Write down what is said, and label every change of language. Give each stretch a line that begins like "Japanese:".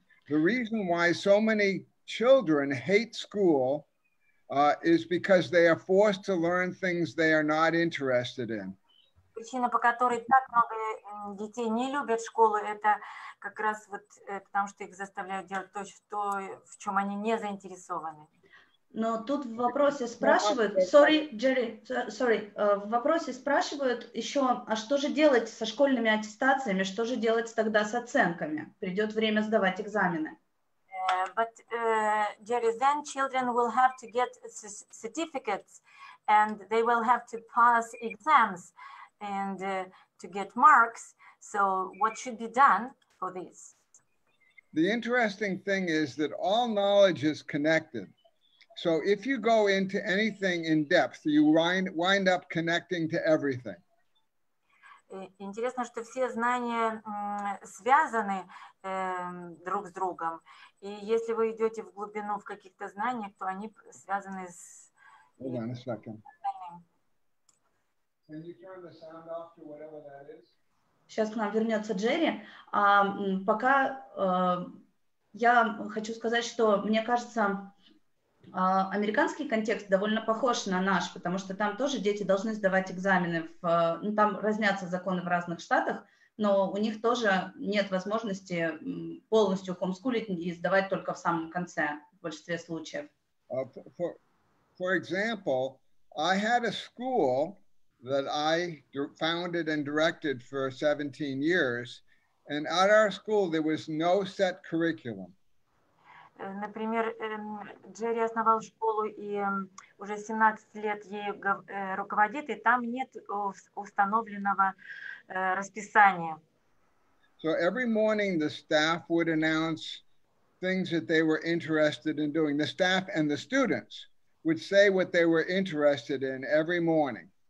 English: The reason why so many children hate school is because they are forced to learn things they are not interested in.
Russian: Причина, по которой так много детей не любят школу, это как раз вот потому, что их заставляют делать то, в чем они не заинтересованы. Но тут в вопросе спрашивают, в вопросе спрашивают еще, а что же делать со школьными аттестациями, что же делать тогда с оценками? Придет время сдавать экзамены.
English: But Jerry, then children will have to get certificates and they will have to pass exams and to get marks. So what should be done for this? The interesting thing is that all knowledge is connected. So if you go into anything in depth, you wind up connecting to everything.
Russian: Интересно, что все знания связаны друг с другом. И если вы идете в глубину в каких-то знаниях, то они связаны с...
English: Hold on a second. Can you turn the sound off to whatever that is?
Russian: Сейчас к нам вернется Джерри. Пока я хочу сказать, что, мне кажется, американский контекст довольно похож на наш, потому что там тоже дети должны сдавать экзамены. Там разнятся законы в разных штатах, но у них тоже нет возможности полностью хомскулить и сдавать только в самом конце, в большинстве случаев.
English: For example, I had a school that I founded and directed for 17 years, and at our school there was no set curriculum.
Russian: Например, Джерри основал школу и уже 17 лет ей руководит, и там нет установленного расписания.
English: So every morning the staff would announce things that they were interested in doing. The staff and the students would say what they were interested in every morning.